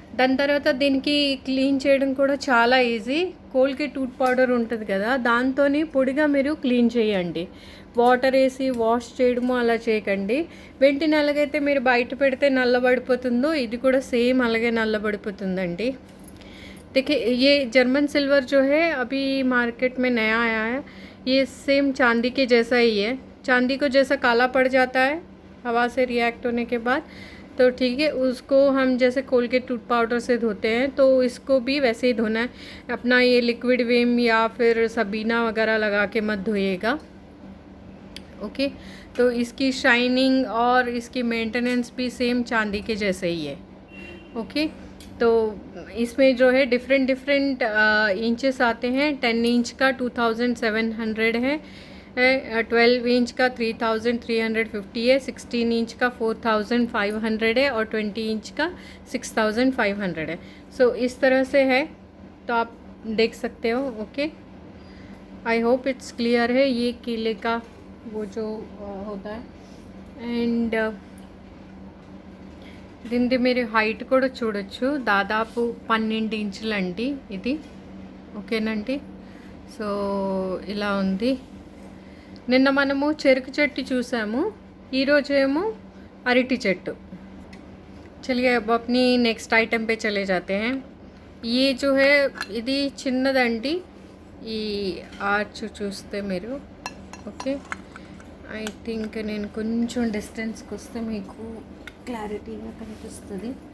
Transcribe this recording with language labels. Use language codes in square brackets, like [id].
[te] దాని తర్వాత దీనికి క్లీన్ చేయడం కూడా చాలా ఈజీ। కోల్గేట్ టూత్ పౌడర్ ఉంటుంది కదా, దాంతో పొడిగా మీరు క్లీన్ చేయండి, వాటర్ వేసి వాష్ చేయడము అలా చేయకండి। వెంటనే ఎలాగైతే మీరు బయట పెడితే నల్లబడిపోతుందో ఇది కూడా సేమ్ అలాగే నల్లబడిపోతుందండి। [hi] देखिए ये जर्मन सिल्वर जो है अभी मार्केट में नया आया है, ये सेम चांदी के जैसा ही है। चांदी को जैसा काला पड़ जाता है हवा से रिएक्ट होने के बाद, तो ठीक है, उसको हम जैसे कोलगेट टूथ पाउडर से धोते हैं तो इसको भी वैसे ही धोना है। अपना ये लिक्विड विम या फिर सबीना वगैरह लगा के मत धोइएगा। ओके, तो इसकी शाइनिंग और इसकी मेंटेनेंस भी सेम चांदी के जैसे ही है। ओके, तो इसमें जो है डिफरेंट इंचेस आते हैं। 10 इंच का 2700 है, 12 इंच का 3350 है, 16 इंच का 4500 है और 20 इंच का 6500 है। सो इस तरह से है, तो आप देख सकते हो। Okay, [en] I hope it's clear [hi] है। ये केले का वो जो होता है, एंड [te] దీనిది మీరు హైట్ కూడా చూడొచ్చు, దాదాపు 12 ఇంచులండి ఇది. ఓకేనండి. సో ఇలా ఉంది. నిన్న మనము చెరుకు చెట్టు చూసాము, ఈరోజు ఏమో అరటి చెట్టు. [hi] चलिए अब अपनी नेक्स्ट आइटम पे चले जाते हैं. ये जो है [te] ఇది చిన్నదండి, ఈ ఆర్చ్ చూస్తే మీరు. ఓకే, [en] I think [te] నేను కొంచెం డిస్టెన్స్కి వస్తే మీకు క్లారిటీగా కనిపిస్తుంది.